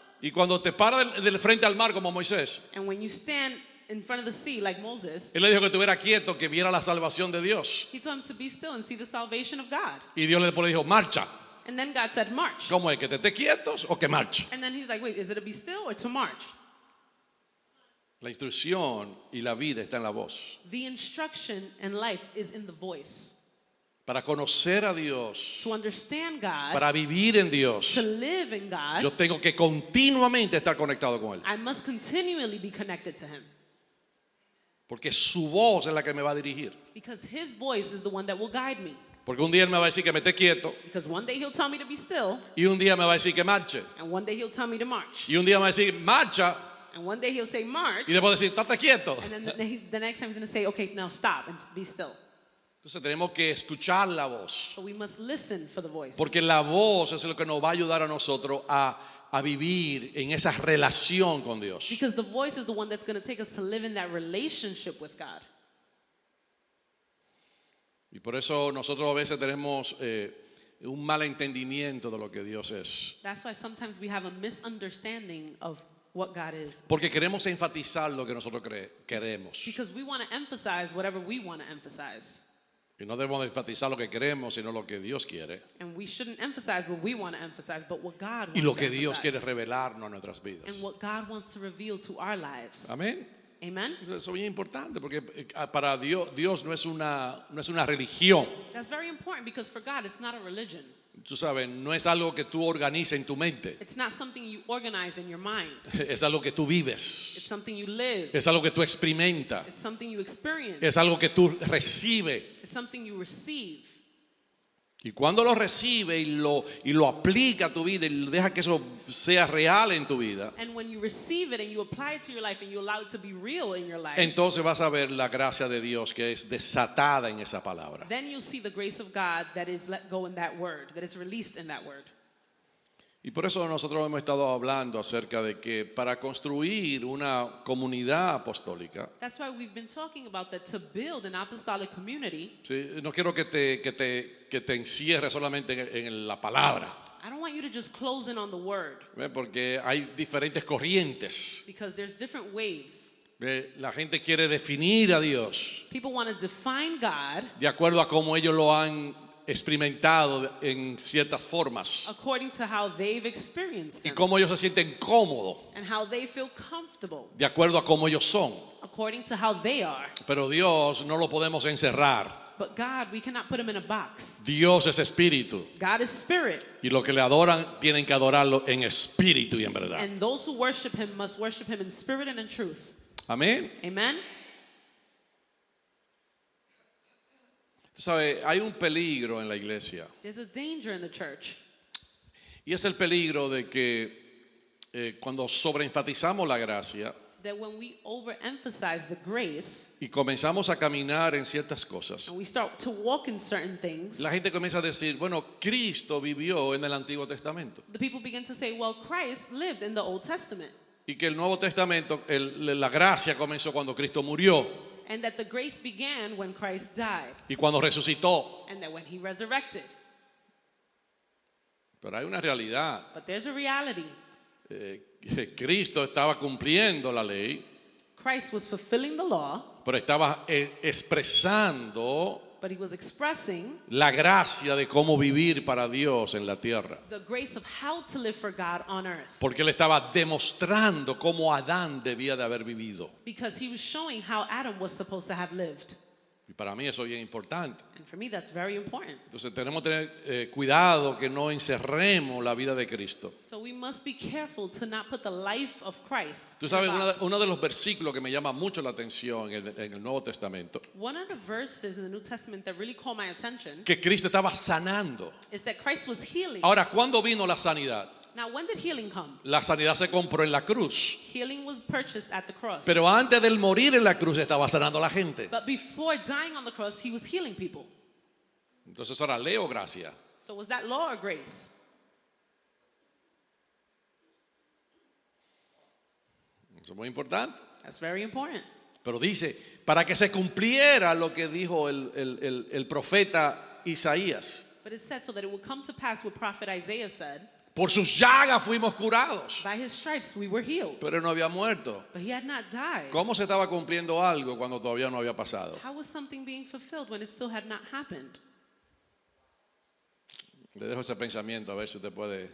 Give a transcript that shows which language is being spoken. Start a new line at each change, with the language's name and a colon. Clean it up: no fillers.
Spanish: Y cuando te para del frente al mar como Moisés,
English: And when you stand in front of the sea like Moses,
Spanish: él le dijo que estuviera quieto, que viera la salvación de Dios.
English: he told him to be still and see the salvation of God.
Spanish: Y Dios le dijo, marcha.
English: And then God said, march.
Spanish: ¿Cómo es? ¿Que te estés quietos o que marche?
English: And then he's like, wait, is it to be still or to march?
Spanish: La instrucción y la vida está en la voz.
English: The instruction and life is in the voice.
Spanish: Para conocer a Dios,
English: To understand God,
Spanish: para vivir en Dios,
English: to live in God,
Spanish: yo tengo que continuamente estar conectado con Él.
English: I must continually be connected to him.
Spanish: Porque su voz es la que me va a dirigir.
English: Because his voice is the one that will guide me.
Spanish: Porque un día Él me va a decir que me esté quieto.
English: Because one day he'll tell me to be still,
Spanish: Y un día me va a decir que marche.
English: and one day he'll tell me to march.
Spanish: Y un día me va a decir, marcha.
English: And one day he'll say, march,
Spanish: Y después decir, estate quieto.
English: and then the next time he's going to say, okay, now stop and be still.
Spanish: Entonces tenemos que escuchar la voz.
English: So we must listen for the voice.
Spanish: Porque la voz es lo que nos va a ayudar a nosotros a vivir en esa relación con Dios.
English: Because the voice is the one that's going to take us to live in that relationship with God.
Spanish: Y por eso nosotros a veces tenemos un mal entendimiento de lo que Dios es.
English: That's why sometimes we have a misunderstanding of what God is.
Spanish: Porque queremos enfatizar lo que nosotros queremos.
English: Because we want to emphasize whatever we want to emphasize.
Spanish: Y no debemos enfatizar lo que queremos, sino lo que Dios quiere.
English: And we shouldn't emphasize what we want to emphasize, but what God wants
Spanish: Y lo
English: to
Spanish: que Dios quiere
English: emphasize.
Spanish: revelarnos a nuestras vidas.
English: And what God wants to reveal to our lives.
Spanish: Amén.
English: Amen?
Spanish: Eso es muy importante porque para Dios no es una religión.
English: That's very important because for God it's not a religion.
Spanish: Tú sabes, no es algo que tú organizas en tu mente.
English: It's not something you organize in your mind.
Spanish: Es algo que tú vives.
English: It's something you live.
Spanish: Es algo que tú experimentas.
English: It's something you experience.
Spanish: Es algo que tú recibes.
English: It's something you receive.
Spanish: Y cuando lo recibe y lo aplica a tu vida y deja que eso sea real en tu vida,
English: And when you receive it and you apply it to your life and you allow it to be real in your life,
Spanish: entonces vas a ver la gracia de Dios que es desatada en esa palabra.
English: then you'll see the grace of God that is let go in that word, that is released in that word.
Spanish: Y por eso nosotros hemos estado hablando acerca de que para construir una comunidad apostólica,
English: That's why we've been talking about that to build an apostolic community.
Spanish: ¿sí? No quiero que te encierres solamente en la palabra,
English: I don't want you to just close in on the word
Spanish: ¿ve? Porque hay diferentes corrientes.
English: because there's different ways.
Spanish: ¿Ve? La gente quiere definir a Dios
English: People want to define God
Spanish: de acuerdo a cómo ellos lo han experimentado en ciertas formas
English: according to how they've experienced
Spanish: y
English: them
Spanish: cómo ellos se sienten cómodos
English: and how they feel comfortable
Spanish: de acuerdo a cómo ellos son.
English: according to how they are.
Spanish: Pero Dios no lo podemos encerrar.
English: But God, we cannot put him in a box.
Spanish: Dios es espíritu
English: God is spirit,
Spanish: y los que le adoran tienen que adorarlo en espíritu y en verdad.
English: and those who worship him must worship him in spirit and in truth.
Spanish: Amén.
English: Amen?
Spanish: Tú sabes, hay un peligro en la iglesia
English: There's a danger in the church.
Spanish: y es el peligro de que cuando sobreenfatizamos la gracia
English: That when we overemphasize the grace
Spanish: y comenzamos a caminar en ciertas cosas,
English: and we start to walk in certain things,
Spanish: la gente comienza a decir, bueno, Cristo vivió en el Antiguo Testamento
English: the people begin to say, well, Christ lived in the Old Testament,
Spanish: y que el Nuevo Testamento, la gracia comenzó cuando Cristo murió
English: and that the grace began when Christ died,
Spanish: y cuando resucitó.
English: and that when he resurrected.
Spanish: Pero hay una realidad.
English: But there's a reality.
Spanish: Que Cristo estaba cumpliendo la ley,
English: Christ was fulfilling the law,
Spanish: pero estaba expresando
English: but he was expressing
Spanish: la gracia de cómo vivir para Dios en la tierra.
English: the grace of how to live for God on earth.
Spanish: Porque él estaba demostrando cómo Adán debía de haber vivido.
English: Because he was showing how Adam was supposed to have lived.
Spanish: Y para mí eso es bien importante.
English: And for me, that's very important.
Spanish: Entonces tenemos que tener cuidado que no encerremos la vida de Cristo.
English: So we must be careful to not put the life of Christ.
Spanish: Tú
English: in
Spanish: sabes,
English: a box.
Spanish: uno de los versículos que me llama mucho la atención en el Nuevo Testamento,
English: One of the verses in the New Testament that really caught my attention
Spanish: que Cristo estaba sanando.
English: is that Christ was healing.
Spanish: Ahora, ¿cuándo vino la sanidad?
English: Now, when did healing come?
Spanish: La sanidad se compró en la cruz.
English: Healing was purchased at the cross.
Spanish: Pero antes del morir en la cruz estaba sanando a la gente.
English: But before dying on the cross, he was healing people.
Spanish: Entonces ahora leo gracia.
English: So was that law or grace?
Spanish: Eso es muy importante.
English: That's very important.
Spanish: Pero dice, para que se cumpliera lo que dijo el profeta Isaías.
English: But it said so that it would come to pass what prophet Isaiah said.
Spanish: Por sus llagas fuimos curados.
English: By his stripes we were healed.
Spanish: Pero él no había muerto.
English: But he had not died.
Spanish: ¿Cómo se estaba cumpliendo algo cuando todavía no había pasado?
English: How was something being fulfilled when it still had not happened?
Spanish: Le dejo ese pensamiento a ver si usted puede,